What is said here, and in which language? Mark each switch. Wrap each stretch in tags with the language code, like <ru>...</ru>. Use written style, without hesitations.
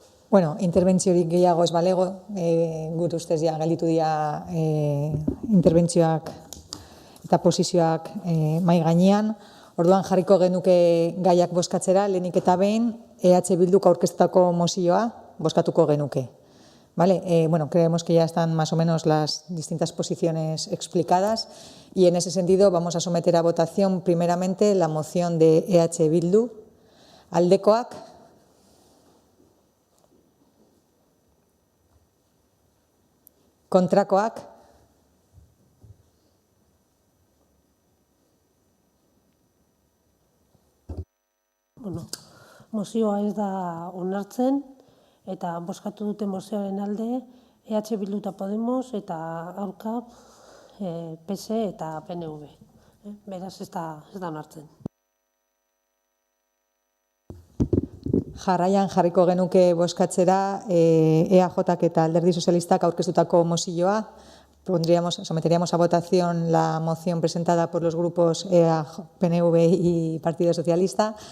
<eu>Bueno, interbentziorik gehiago ez balego, gure ustez ja galitu dira interbentzioak eta posizioak mai gainean. Orduan jarriko genuke gaiak bozkatzera, lehenik eta behin, EH Bilduk aurkeztutako mozioa bozkatuko genuke.</eu> <es>¿Vale? Bueno, creemos que ya están más o menos las distintas posiciones explicadas y en ese sentido vamos a someter a votación primeramente la moción de EH Bildu.</es> <eu>Aldekoak. Kontrakoak. Bueno, mozioa ez da onartzen, eta bozkatu dute mozioaren alde, EH Bildu eta Podemos, eta aurka PS eta PNV. Beraz, ez da onartzen. Jarraian jarriko genuke bozkatzera EAJak eta Alderdi Sozialistak aurkeztutako mozioa.</eu> <es>Someteríamos a votación la moción presentada por los grupos PNV y Partido Socialista.</es>